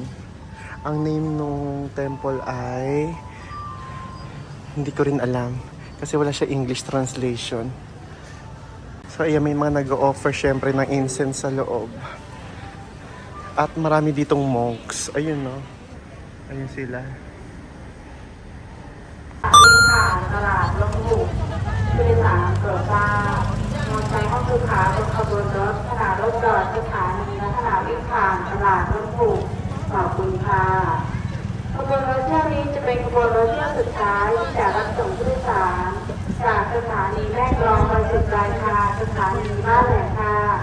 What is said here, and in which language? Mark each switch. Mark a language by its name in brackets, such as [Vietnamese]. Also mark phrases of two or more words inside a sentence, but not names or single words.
[Filipino] Ang name nung temple ay hindi ko rin alam kasi wala siya [English] English translation. [Filipino] So ayan, may mga nag-o-offer syempre ng incense sa loob. At marami ditong monks. Ayun no. Ayun sila. [Thai] ผ่านตลาดลงบุกผู้โดยสารโปรดทราบมอเตอร์ไซค์ห้องผู้ค้าบนขบวนรถขณะรถจอดสถานีและขณะวิ่งผ่านตลาดลงบุกขอบคุณค่ะขบวนรถเที่ยวนี้จะเป็นขบวนรถเที่ยวสุดท้ายที่จะรับส่งผู้โดยสารจากสถานีแม่กลองไปจุดปลายทางสถานีบ้านแหลมค่ะ